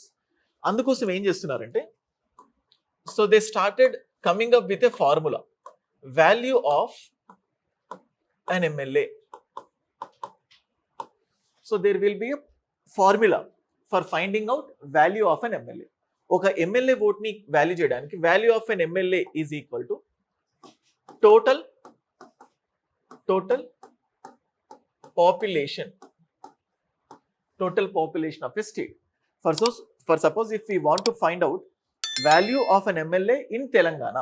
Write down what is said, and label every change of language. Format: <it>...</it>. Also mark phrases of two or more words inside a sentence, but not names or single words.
<te>అందుకోసం ఏం చేస్తున్నారంటే,</te> <en>so they started coming up with a formula. Value of an MLA. So there will be a formula for finding out value of an MLA.</en> <te>ఒక ఎంఎల్ఏ ఓటు ని వ్యాల్యూ చేయడానికి</te> <en>value of an MLA is equal to total population of a state. For suppose if we want to find out value of an MLA in Telangana.</en>